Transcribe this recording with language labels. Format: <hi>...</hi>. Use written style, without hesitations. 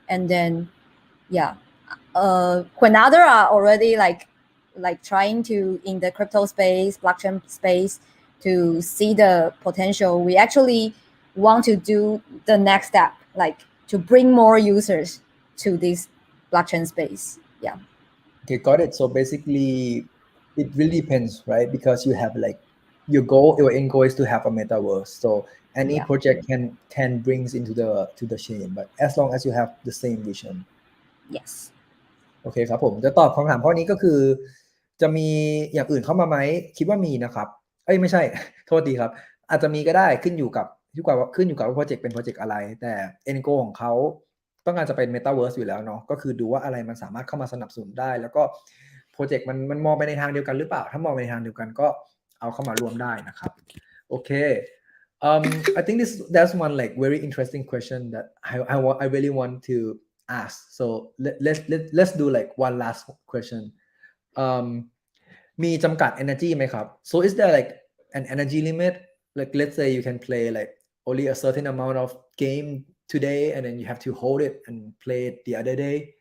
<en>And then yeah, when other are already like trying to in the crypto space, blockchain space, to see the potential, we actually want to do the next step, like to bring more users to this blockchain space. Yeah. Okay, got it. So basically, it really depends, right? Because you have like your end goal is to have a metaverse. So any Yeah. project can brings into the chain, but as long as you have the same vision. Yes.</en> <th>โอเคครับผมจะตอบคำถามข้อนี้ก็คือจะมีอย่างอื่นเข้ามาไหมคิดว่ามีนะครับไม่ใช่ โทษทีครับอาจจะมีก็ได้ขึ้นอยู่กับว่าโปรเจกต์เป็นโปรเจกต์อะไรแต่ end goal ของเขาต้องการจะเป็น Metaverse อยู่แล้วเนาะก็คือดูว่าอะไรมันสามารถเข้ามาสนับสนุนได้แล้วก็โปรเจกต์มันมองไปในทางเดียวกันหรือเปล่าถ้ามองไปในทางเดียวกันก็เอาเข้ามาร่วมได้นะครับโอเค</th> <en>I think that's one like very interesting question that I really want to ask. So let's do like one last question.</en> <th>มีจำกัด energy ไหมครับ</th> <en>So is there like an energy limit? Like let's say you can play like only a certain amount of game today, and then you have to hold it and play it the other day.</en>